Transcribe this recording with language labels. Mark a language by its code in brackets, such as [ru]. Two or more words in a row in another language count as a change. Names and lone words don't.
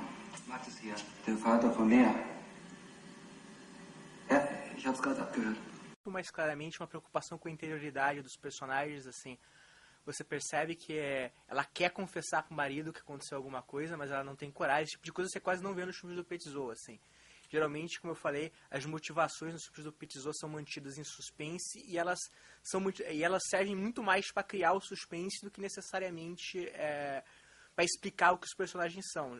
[de] Max ist hier. Der Vater von Lea. Ja, ich hab's gerade abgehört. [pt] Mais claramente uma preocupação com a interioridade dos personagens, assim. Você percebe que ela quer confessar pro marido que aconteceu alguma coisa, mas ela não tem coragem. Esse tipo de coisa você quase não vê nos filmes do Petizo, assim. Geralmente, como eu falei, as motivações nos filmes do Petizo são mantidas em suspense e elas servem muito mais para criar o suspense do que necessariamente para explicar o que os personagens são.